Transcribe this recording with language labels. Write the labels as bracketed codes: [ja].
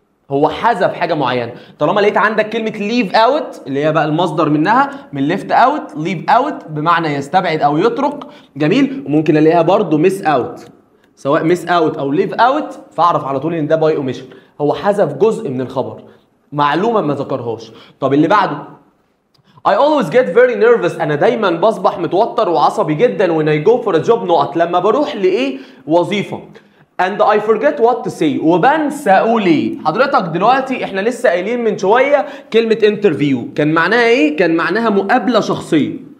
[ar] هو حذف حاجه معينه. طالما لقيت عندك كلمه ليف اوت اللي هي بقى المصدر منها من ليفت اوت، ليف اوت بمعنى يستبعد او يترك. جميل؟ وممكن الاقيها برده ميس اوت، سواء ميس اوت او ليف اوت، فاعرف على طول ان ده باي اوميشن. هو حذف جزء من الخبر، معلومه ما ذكرهاش. طب اللي بعده، [en] I always get very nervous. [ar] أنا دايما بصبح متوتر وعصبي جدا [en] when I go for a job [ar] نقط، لما بروح لإيه؟ وظيفة. [en] And I forget what to say. [ar] وبنسى أقول إيه. حضرتك دلوقتي إحنا لسه قايلين من شوية كلمة interview، كان معناها إيه؟ كان معناها مقابلة شخصية.